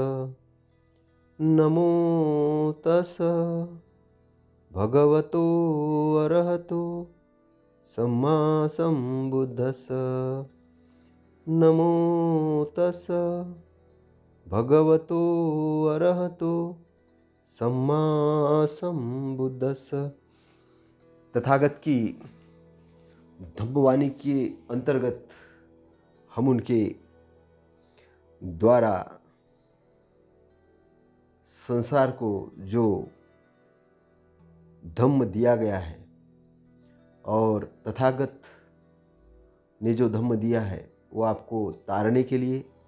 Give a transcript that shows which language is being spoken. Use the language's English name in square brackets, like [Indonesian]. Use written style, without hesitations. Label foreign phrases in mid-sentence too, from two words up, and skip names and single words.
[Pali] नमो तस् भगवतो अरहतो सम्मा सम्बुद्धस्स। नमो तस् भगवतो अरहतो सम्मा सम्बुद्धस्स। [Hindi] तथागत की धम्मवाणी के अंतर्गत हम उनके द्वारा संसार को जो धम्म दिया गया है और तथागत ने जो धम्म दिया है वो आपको तारने के लिए,